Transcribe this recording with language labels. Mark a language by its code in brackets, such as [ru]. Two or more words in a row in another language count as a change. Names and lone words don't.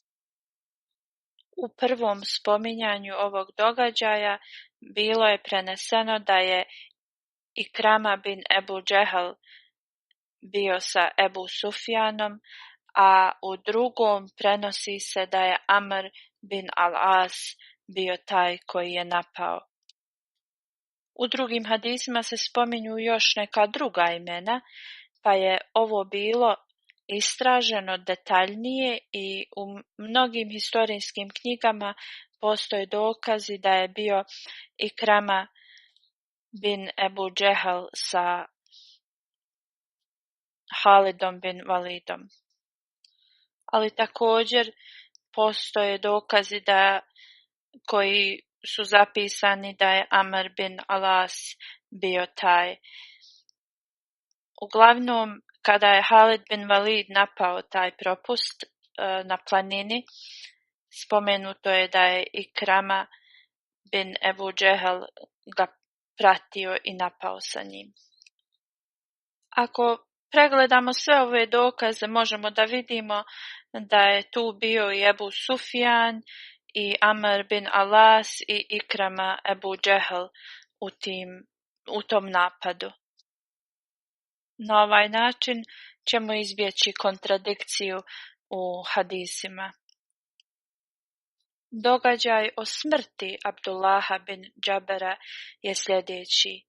[bs] U prvom spominjanju ovog događaja bilo je preneseno da je Ikrama bin Ebu Džehal bio sa Ebu Sufjanom, a u drugom prenosi se da je Amr bin al-As bio taj koji je napao. U drugim hadisima se spominju još neka druga imena, pa je ovo bilo istraženo detaljnije i u mnogim historijskim knjigama postoje dokazi da je bio Ikrama bin Ebu Džehal sa Halidom bin Walidom. Ali također postoje dokazi koji su zapisani da je Amr bin al-As bio taj. Uglavnom, kada je Halid bin Walid napao taj propust na planini, spomenuto je da je Ikrama bin Ebu Džehal ga pratio i napao sa njim. Ako pregledamo sve ove dokaze, možemo da vidimo da je tu bio i Ebu Sufjan, i Amr bin al-As i Ikrama Ebu Džehal u tom napadu. Na ovaj način ćemo izbjeći kontradikciju u hadisima. Događaj o smrti Abdullaha bin Džabera je sljedeći.